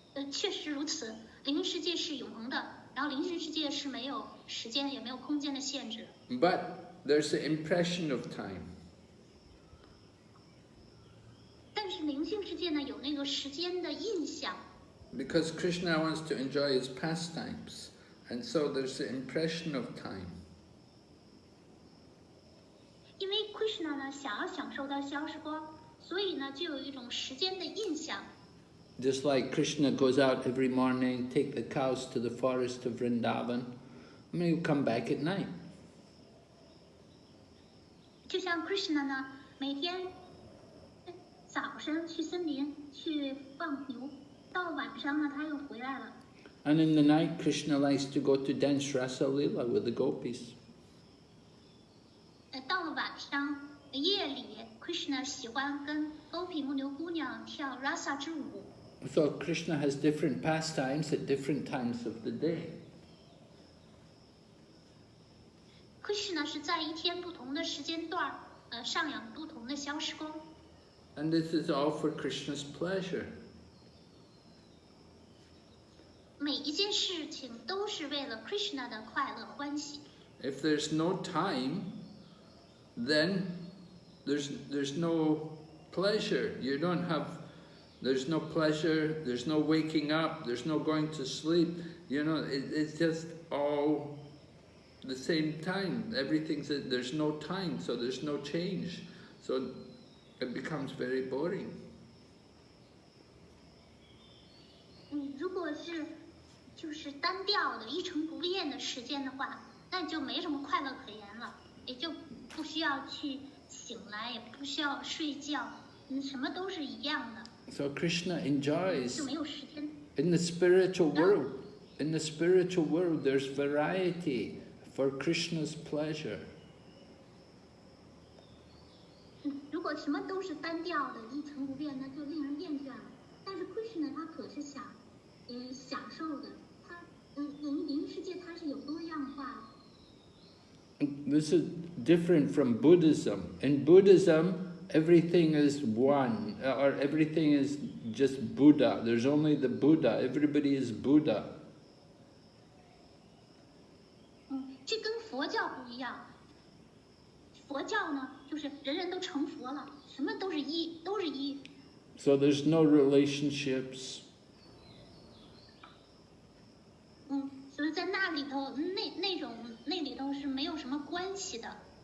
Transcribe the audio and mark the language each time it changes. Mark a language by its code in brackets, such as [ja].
[zh] 确实如此，灵性世界是永恒的，然后灵性世界是没有时间也没有空间的限制。 [en] But there's the impression of time. [zh] 但是灵性世界呢，有那个时间的印象。 [en] Because Krishna wants to enjoy his pastimes, and so there's the impression of time. [zh] 因为 Krishna 呢想要享受到消时光，所以呢就有一种时间的印象。 [en] Just like Krishna goes out every morning, take the cows to the forest of Vrindavan, and he'll come back at night. [zh] 就像 Krishna 呢，每天早上去森林去放牛，到晚上呢他又回来了。 [en] And in the night, Krishna likes to go to dance Rasa Leela with the gopis. [zh] 到了晚上夜里 ，Krishna 喜欢跟 Gopi 牧牛姑娘跳 Rasa 之舞。 [en] So Krishna has different pastimes at different times of the day. [zh] Krishna 是在一天不同的时间段上演不同的消时光。 [en] And this is all for Krishna's pleasure. [zh] 每一件事情都是为了 Krishna 的快乐欢喜。 [en] If there's no time, then there's no pleasure. You don't have. There's no pleasure, there's no waking up, there's no going to sleep. You know, it's just all the same time. There's no time, so there's no change. So it becomes very boring. [zh] 如果是就是单调的一成不变的时间的话，那就没什么快乐可言了，也就不需要去醒来，也不需要睡觉，什么都是一样的。 [en] So Krishna enjoys [zh] 就没有时间。 [en] in the spiritual world. In the spiritual world, there's variety for Krishna's pleasure. [zh] 如果什么都是单调的、一成不变，那就令人厌倦了。但是 Krishna 他可是享受的，他灵世界它是有多样化的。 [en] This is different from Buddhism. In Buddhism, everything is one, or everything is just Buddha. There's only the Buddha. Everybody is Buddha. [zh] 这跟佛教不一样。佛教呢，就是人人都成佛了，什么都是一，都是一。 [en] So there's no relationships. [zh] 所以在那里头，那里头是没有什么关系的。